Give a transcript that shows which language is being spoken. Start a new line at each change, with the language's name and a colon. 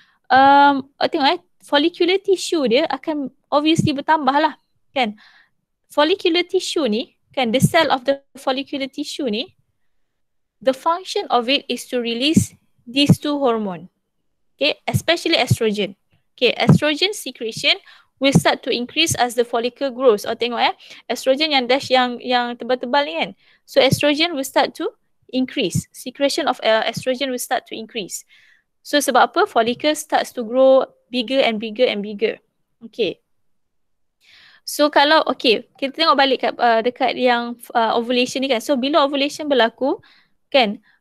Malay: Tengok follicular tissue dia akan obviously bertambah lah, kan.
English: Follicular tissue
Malay: ni, kan,
English: the cell of the follicular tissue ni, the function of it is to release these two hormone. Okay, especially estrogen. Okay, estrogen secretion will start to increase as the follicle grows.
Malay: Tengok estrogen yang dash yang tebal-tebal ni kan.
English: So estrogen will start to increase. Secretion of estrogen will start to increase. So
Malay: sebab apa?
English: Follicle starts to grow bigger and bigger and bigger. Okay.
Malay: So kalau kita tengok balik kat dekat yang ovulation ni kan. So bila ovulation berlaku, kan,